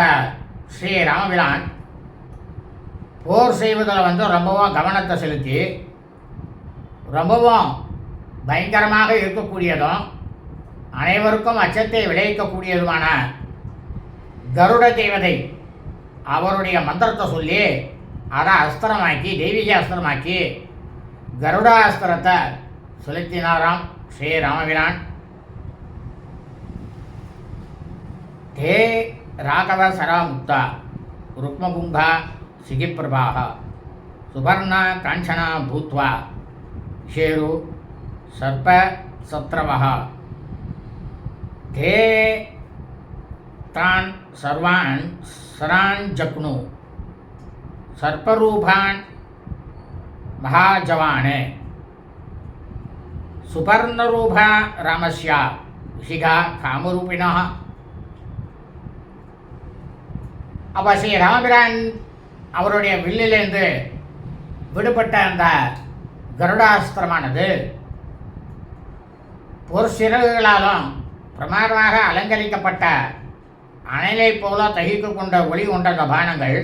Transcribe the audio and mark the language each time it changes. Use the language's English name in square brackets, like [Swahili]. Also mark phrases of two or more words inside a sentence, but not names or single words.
[Tamil] ஸ்ரீ ராமபிரான் போர் செய்வதில் ரொம்பவும் கவனத்தை செலுத்தி ரொம்பவும் பயங்கரமாக இருக்கக்கூடியதும் அனைவருக்கும் அச்சத்தை விளைவிக்கக்கூடியதுமான கருட தேவதை அவருடைய மந்திரத்தை சொல்லி அதை அஸ்திரமாக்கி தெய்வீக அஸ்திரமாக்கி கருடா அஸ்திரத்தை செலுத்தினாராம் ஸ்ரீ ராமபிரான். [Sanskrit] ते राघवसरा मुक्ता रुक्मकुम्भा सिगिप्रभाः सुवर्णा काञ्चना भूत्वा शेरु सर्पसत्रवः ते तान् सर्वान् सरान् जग्नु सर्परूपान् महाजवान् सुपर्णरूपा रामस्य शिखा कामरूपिणः. [Tamil] அப்போ ஸ்ரீ ராமபிரான் அவருடைய வில்லிலிருந்து விடுபட்ட அந்த கருடாஸ்திரமானது ஒரு சிறகுகளாலும் பிரமாதமாக அலங்கரிக்கப்பட்ட அனலை போல தகித்து கொண்ட ஒளி கொண்ட அந்த பானங்கள்.